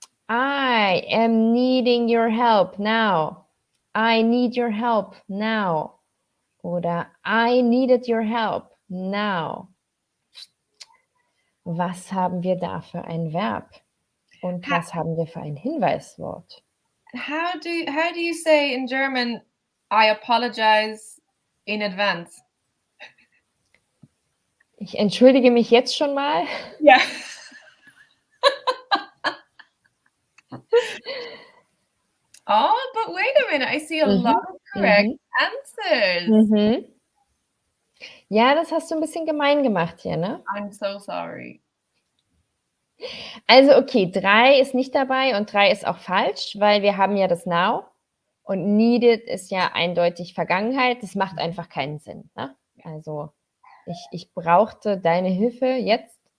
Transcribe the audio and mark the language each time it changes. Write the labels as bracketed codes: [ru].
[en] I am needing your help now. I need your help now. Oder I needed your help now. [de] Was haben wir da für ein Verb? Und was haben wir für ein Hinweiswort? [en] How do you say in German, I apologize in advance? [de] Ich entschuldige mich jetzt schon mal. Ja. [en] Oh, but wait a minute. I see a lot of correct answers. [de] Ja, das hast du ein bisschen gemein gemacht hier, ne? [en] I'm so sorry. [de] Also okay, 3 ist nicht dabei und 3 ist auch falsch, weil wir haben ja das Now und needed ist ja eindeutig Vergangenheit. Das macht einfach keinen Sinn, ne? Also ich brauchte deine Hilfe jetzt.